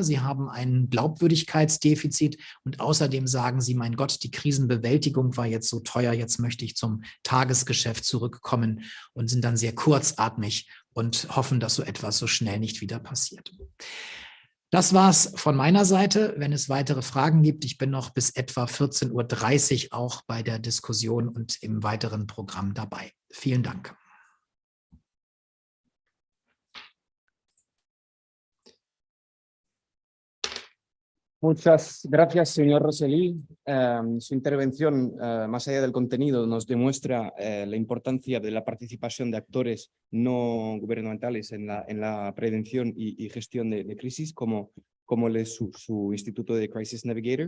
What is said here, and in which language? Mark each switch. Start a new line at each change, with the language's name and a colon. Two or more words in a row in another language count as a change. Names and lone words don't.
German: Sie haben ein Glaubwürdigkeitsdefizit und außerdem sagen Sie, mein Gott, die Krisenbewältigung war jetzt so teuer, jetzt möchte ich zum Tagesgeschäft zurückkommen und sind dann sehr kurzatmig und hoffen, dass so etwas so schnell nicht wieder passiert. Das war's von meiner Seite. Wenn es weitere Fragen gibt, ich bin noch bis etwa 14:30 Uhr auch bei der Diskussion und im weiteren Programm dabei. Vielen Dank.
Spanish: Muchas gracias, señor Rosselli. Su intervención, más allá del contenido, nos demuestra la importancia de la participación de actores no gubernamentales en la prevención y gestión de crisis, como es su Instituto de Crisis Navigator.